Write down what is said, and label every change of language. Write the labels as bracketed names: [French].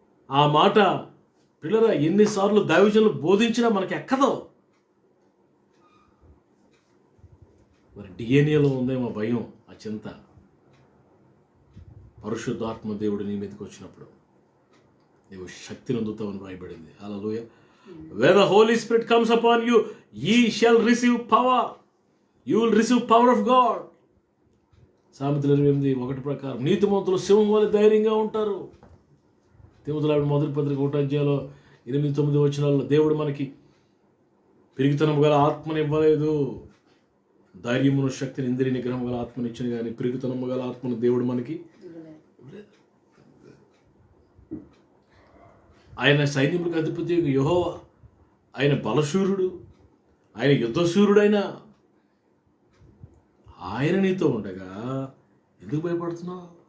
[Telugu] ఆ మాట పిల్లరా ఎన్నిసార్లు దైవజనులు బోధించినా మనకి ఎక్కదో. మరి డిఎన్ఏలో ఉందేమో భయం, ఆ చింత. పరిశుద్ధాత్మ దేవుడు నీ మీదకి వచ్చినప్పుడు నీవు శక్తిని అందుతావని రాయబడింది. హల్లెలూయా. [English] When the Holy Spirit comes upon you, ye shall receive power. You will receive power of God. [Telugu] సామెతలు 28:1 ప్రకారం నీతిమంతులు సింహం వలె ధైర్యంగా ఉంటారు. తిమోతికి మొదటి పత్రిక 1వ అధ్యాయంలో 8-9 వచనాల్లో దేవుడు మనకి పెరుగుతనం గల ఆత్మని ఇవ్వలేదు, ధైర్యమును శక్తిని ఇంద్రియ నిగ్రహం గల ఆత్మని ఇచ్చిన కానీ పెరుగుతనము గల ఆత్మను దేవుడు మనకి ఆయన సైన్యములకు అధిపతి యెహోవా, ఆయన బలశూరుడు, ఆయన యుద్ధశూరుడైన ఆయన నీతో ఉండగా ఎందుకు భయపడుతున్నావు?